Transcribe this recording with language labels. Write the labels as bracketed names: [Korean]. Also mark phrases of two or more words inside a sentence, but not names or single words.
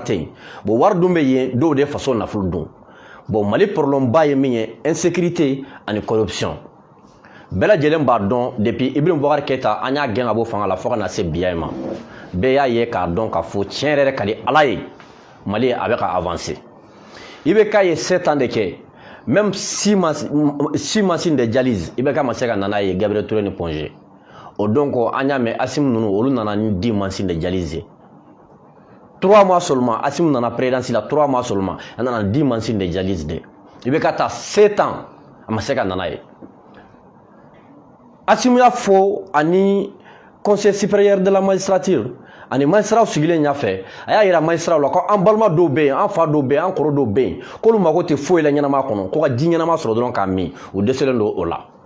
[Bambara] tɛ yen bon wari dun bɛ yen dɔw de faso nafolo dun bon Mali problème ba ye min ye insécurité ani corruption bɛɛ lajɛlen b'a dɔn depuis Ibrahim Boubacar Keïta an y'a gɛn ka bɔ fanga la fo ka na se bi ma bɛɛ y'a ye k'a dɔn k'a fɔ tiɲɛ yɛrɛ ka di Ala ye Mali a bɛ ka avancer i bɛ k'a ye 7 ans de kɛ [French] même 6 machines de dialyse [Bambara] i bɛ k'a ma se ka na n'a ye Gabriel Touré ni Ponge o don ko an y'a mɛn Assimi ninnu olu nana ni [French] 10 machines de dialyse 3 mois seulement [Bambara] Assimi nana présidence la [French] 3 mois seulement [Bambara] a nana [French] 10 machines de dialyse [Bambara] de i bɛ ka taa 7 ans a ma se ka na n'a ye Assimi y'a fɔ ani [French] conseil supérieur de la magistrature [Bambara] ani magistrats sigilen ɲɛfɛ a y'a yira magistrats la ko an balima dɔw bɛ yen an fa dɔw bɛ yen an kɔrɔ dɔw bɛ yen k'olu mago tɛ foyi la ɲɛnama kɔnɔ ko ka ji ɲɛnama sɔrɔ dɔrɔn k'a min u dɛsɛlen don o la